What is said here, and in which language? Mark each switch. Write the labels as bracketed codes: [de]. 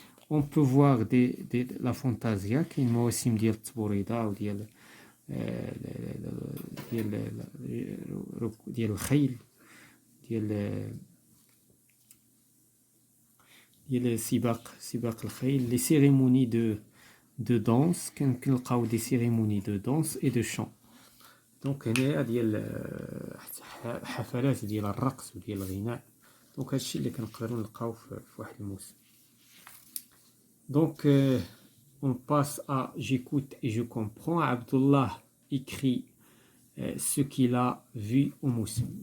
[fr] On peut voir la fantasia, qui est une moussem [ar] ديال التبوريدة وديال الخيل, ديال سباق الخيل. [fr] Les cérémonies de danse, كنلقاو des cérémonies de danse et de chant. [ar] دونك هنايا ديال حفلات ديال الرقص وديال الغناء. دونك هادشي اللي كنقدروا نلقاو في واحد الموسم. [fr] دونك on passe à j'écoute et je comprends. Abdullah écrit ce qu'il a vu au موسم.